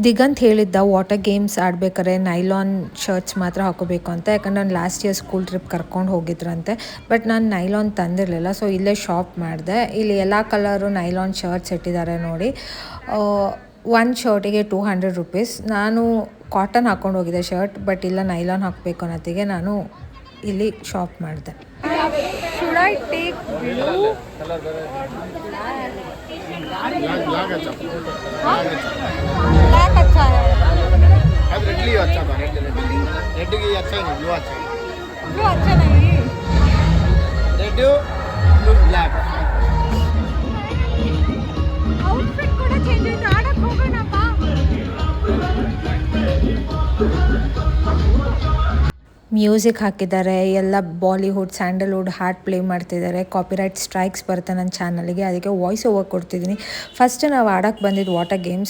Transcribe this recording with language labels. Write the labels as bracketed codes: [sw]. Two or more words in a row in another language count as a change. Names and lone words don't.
[kn] ದಿಗಂತ್ ಹೇಳಿದ್ದ [en] water games [kn] ಆಡ್ಬೇಕಾದ್ರೆ [en] nylon shirts [kn] ಮಾತ್ರ ಹಾಕೋಬೇಕು ಅಂತ, ಯಾಕಂದ್ರೆ ನಾನು [en] last year school trip [kn] ಕರ್ಕೊಂಡು ಹೋಗಿದ್ರಂತೆ. ಬಟ್ ನಾನು ನೈಲಾನ್ ತಂದಿರಲಿಲ್ಲ, ಸೊ ಇಲ್ಲೇ ಶಾಪ್ ಮಾಡಿದೆ. ಇಲ್ಲಿ ಎಲ್ಲ ಕಲರು [en] nylon shirts [kn] ಇಟ್ಟಿದ್ದಾರೆ ನೋಡಿ. ಒಂದು ಶರ್ಟಿಗೆ 200 ರುಪೀಸ್. ನಾನು ಕಾಟನ್ ಹಾಕ್ಕೊಂಡು ಹೋಗಿದ್ದೆ ಶರ್ಟ್, ಬಟ್ ಇಲ್ಲ ನೈಲಾನ್ ಹಾಕಬೇಕು ಅನ್ನೋತ್ತಿಗೆ ನಾನು ಇಲ್ಲಿ ಶಾಪ್ ಮಾಡಿದೆ. [en] Should I take blue? Black [hi] अच्छा है. अब रेड लियो अच्छा था, रेड की अच्छा नहीं, ब्लू अच्छा है. Blue अच्छा नहीं. [en] red blue black. [kn] Outfit ಕೂಡ change ಆಯ್ತು. ಆಡಕ್ಕೆ ಹೋಗೋಣಪ್ಪ. ಮ್ಯೂಸಿಕ್ ಹಾಕಿದ್ದಾರೆ, ಎಲ್ಲ ಬಾಲಿವುಡ್ ಸ್ಯಾಂಡಲ್ವುಡ್ ಹಾಡ್ ಪ್ಲೇ ಮಾಡ್ತಿದ್ದಾರೆ. [en] copyright strikes [kn] ಬರುತ್ತೆ ನನ್ನ ಚಾನಲ್ಗೆ, ಅದಕ್ಕೆ [en] voice over [kn] ಕೊಡ್ತಿದ್ದೀನಿ. ಫಸ್ಟ್ ನಾವು ಆಡೋಕ್ಕೆ ಬಂದಿದ್ದು [en] water games.